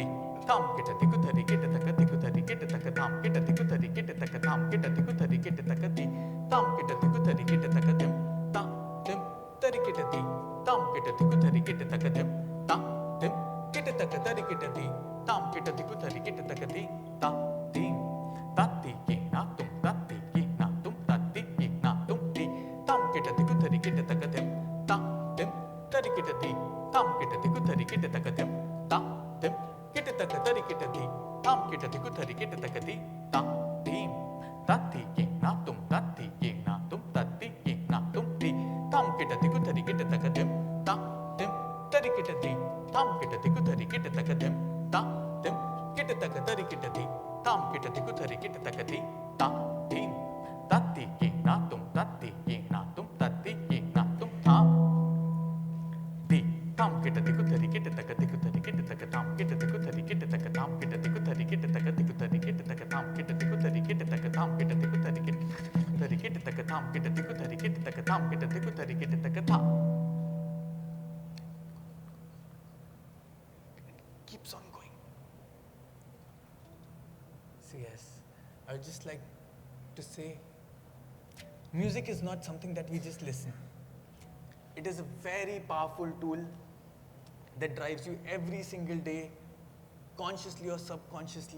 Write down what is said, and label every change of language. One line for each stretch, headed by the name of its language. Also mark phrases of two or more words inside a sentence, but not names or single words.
English: Tam kita tiku tari kita takati ku tari kita takatam kita tiku tari kita takatam kita tiku tari kita takati tam kita tiku tari kita takatim tam tim tari kita ti tam kita tiku tari kita takatim tam tim kita takatari kita ti tam kita tiku tari kita takati tam tim tati ki na tum tati ki na tum tati ki na tum ti tam kita tiku tari kita takatim tam tim tari kita ti tam kita tiku tari kita takatim tam tim kita takatari kita di tam kita tiku tari kita takati tam tim tati ki na tum tati ki na tum tati ki na tum ti tam kita tiku tari kita takatim tam tim tari kita di tam kita tiku tari kita takatim tam tim kita takatari kita di tam kita tiku tari kita takati tam tim tati ki na tum tati ki na tum tati ki na tum tam di tam kita tiku tari kita takati ku tari kita takatam kita tiku tari kita takatam kita tiku tari kita takati ku tari kita takatam kita tiku tari kita takatam kita tiku tari kita tari kita takatam kita tiku tari kita takatam kita tiku tari kita takatam. Keeps on going. So yes, I would just like to say, music is not something that we just listen. It is a very powerful tool that drives you every single day, consciously or subconsciously.